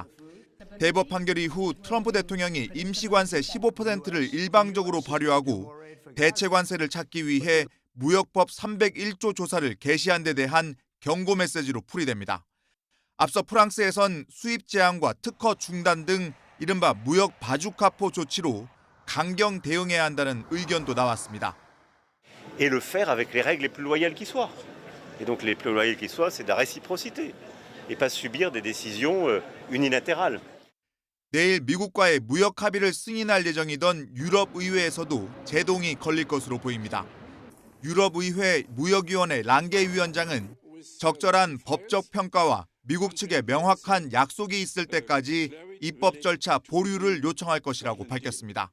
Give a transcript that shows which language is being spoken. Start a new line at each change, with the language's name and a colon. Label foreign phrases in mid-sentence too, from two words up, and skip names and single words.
Korean: 대법 판결 이후 트럼프 대통령이 임시관세 15%를 일방적으로 발효하고 대체 관세를 찾기 위해 무역법 301조 조사를 개시한 데 대한 경고 메시지로 풀이됩니다. 앞서 프랑스에선 수입 제한과 특허 중단 등 이른바 무역 바주카포 조치로 강경 대응해야 한다는 의견도 나왔습니다.
French: Et le faire avec les règles les plus loyales qui soient. Et donc les plus loyales qui soient, c'est de la réciprocité et pas subir des décisions unilatérales.
Korean: 내일 미국과의 무역 합의를 승인할 예정이던 유럽의회에서도 제동이 걸릴 것으로 보입니다. 유럽의회 무역위원회 랑게 위원장은 적절한 법적 평가와 미국 측의 명확한 약속이 있을 때까지 입법 절차 보류를 요청할 것이라고 밝혔습니다.